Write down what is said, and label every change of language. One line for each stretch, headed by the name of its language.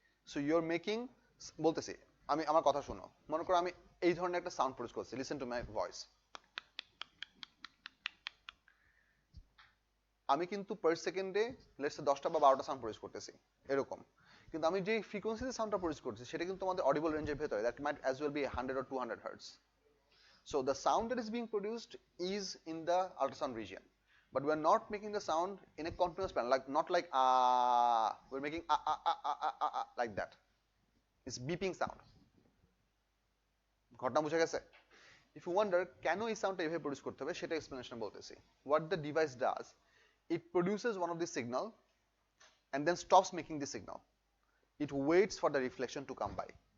Bangla: So you are making, বলতেছি আমি, আমার কথা শোনো, মনে করো আমি এই ধরনের একটা সাউন্ড প্রডিউস করছি,
English: Listen to my voice.
Bangla: আমি কিন্তু পার সেকেন্ডে লেটস সে 10টা বা 12টা সাউন্ড প্রডিউস করতেছি এরকম, কিন্তু আমি যে ফ্রিকোয়েন্সিতে সাউন্ডটা প্রডিউস করছি সেটা কিন্তু আমাদের অডিবল রেঞ্জের ভেতরে,
English: that might as well be
Bangla: 100 or 200 hertz.
English: So the sound that is being produced is in the ultrasound region, but we are not making the sound in a continuous pattern, like not like we're making like that. It's beeping sound.
Bangla: ঘটনা বুঝা গেছে?
English: If you wonder
Bangla: কেন এই সাউন্ডটা এভাবে produce করতে হবে সেটা এক্সপ্লেনেশন বলতেছি।
English: What the device does, it produces one of the signal and then stops making the signal. It waits for the reflection to come by.